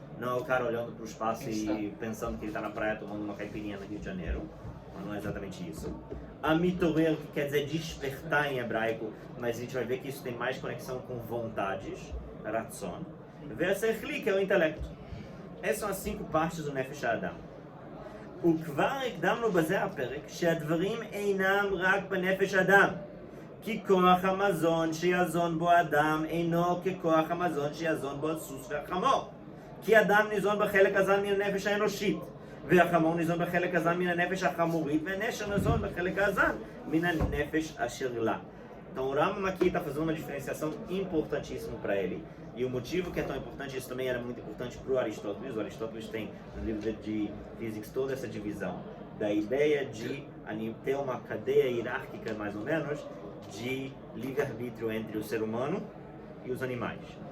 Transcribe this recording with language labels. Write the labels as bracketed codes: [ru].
[pt] Não é o cara olhando pro espaço e pensando que ele tá na praia tomando uma caipirinha no Rio de Janeiro. Não é exatamente isso. Amitorer, que quer dizer despertar em hebraico, mas a gente vai ver que isso tem mais conexão com vontades, ratzon. Ve'asechli, que é o intelecto. Essas são as 5 partes do Nefesh Adam. [he] וכבר הקדמנו בזה הפרק שהדברים אינם רק בנפש אדם. כי כוח המזון שיזון בו אדם אינו ככוח המזון שיזון בו הסוס והחמור. כי אדם ניזון בחלק הזן מן הנפש האנושית, והחמור ניזון בחלק הזן מן הנפש החמורית, והנשר ניזון בחלק הזן מן הנפש אשר לה. [pt] Então o Rambam aqui está fazendo uma diferenciação importantíssima para ele. E o motivo que é tão importante, isso também era muito importante para o Aristóteles. O Aristóteles tem no livro de Physics toda essa divisão da ideia de ter uma cadeia hierárquica, mais ou menos, de livre-arbítrio entre o ser humano e os animais.